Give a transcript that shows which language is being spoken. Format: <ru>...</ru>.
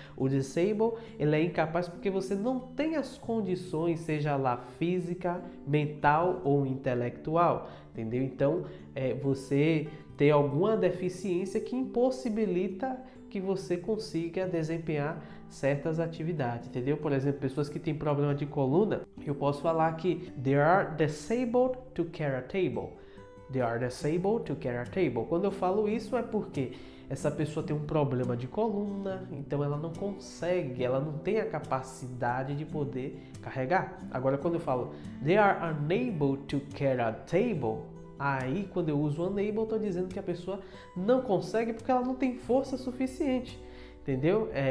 <pt>O disabled, ele é incapaz porque você não tem as condições, seja lá física, mental ou intelectual, entendeu? Então, você tem alguma deficiência que impossibilita que você consiga desempenhar certas atividades, entendeu? Por exemplo, pessoas que têm problema de coluna, eu posso falar que</pt> <en>they are disabled to carry a table. They are disabled to carry a table.</en> <pt>Quando eu falo isso é porque essa pessoa tem um problema de coluna, então ela não consegue, ela não tem a capacidade de poder carregar. Agora, quando eu falo</pt> <en>they are unable to carry a table,</en> <pt>aí quando eu uso unable, eu estou dizendo que a pessoa não consegue porque ela não tem força suficiente, entendeu?</pt>